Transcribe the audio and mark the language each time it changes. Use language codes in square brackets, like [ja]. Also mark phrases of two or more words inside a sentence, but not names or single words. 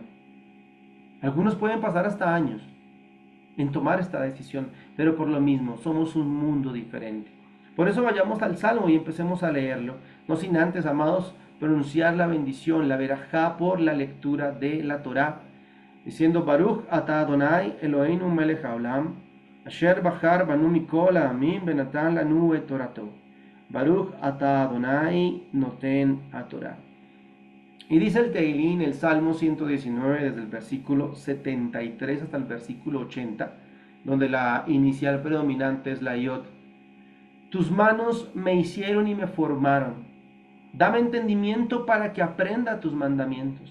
[es] Algunos pueden pasar hasta años en tomar esta decisión, pero por lo mismo somos un mundo diferente. Por eso vayamos al Salmo y empecemos a leerlo, no sin antes, amados, pronunciar la bendición, la verajá por la lectura de la Torá, diciendo: [he] ברוך אתה אדוני אלוהינו מלך העולם אשר בחר בנו מכל העמים ונתן לנו את תורתו. ברוך אתה אדוני נותן התורה. [es] Y dice el Teilín, el Salmo 119, desde el versículo 73 hasta el versículo 80, donde la inicial predominante es la Yod. Tus manos me hicieron y me formaron. Dame entendimiento para que aprenda tus mandamientos.